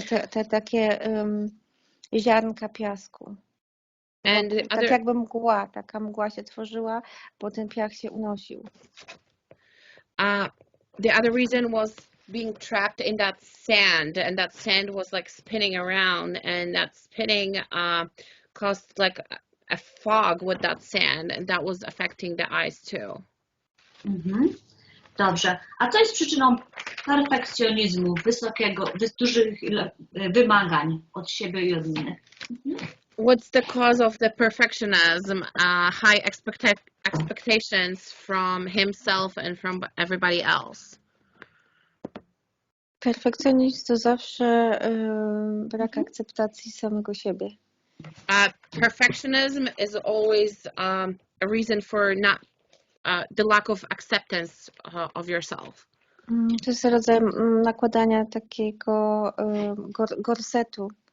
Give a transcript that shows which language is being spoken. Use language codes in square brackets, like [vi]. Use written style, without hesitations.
[pl] Te takie ziarnka piasku. Tak jakby mgła, taka mgła się tworzyła, bo ten piach się unosił. [en] The other reason was being trapped in that sand, and that sand was like spinning around, and that spinning caused like a fog with that sand, and that was affecting the eyes too. [pl] Dobrze. A co jest przyczyną perfekcjonizmu, dużych wymagań od siebie i od innych? [en] What's the cause of the perfectionism, high expectations from himself and from everybody else? [pl] Perfekcjonizm to zawsze brak akceptacji samego siebie. [en] Perfectionism is always a reason for not the lack of acceptance of yourself. [pl] To jest rodzaj nakładania takiego gorsetu.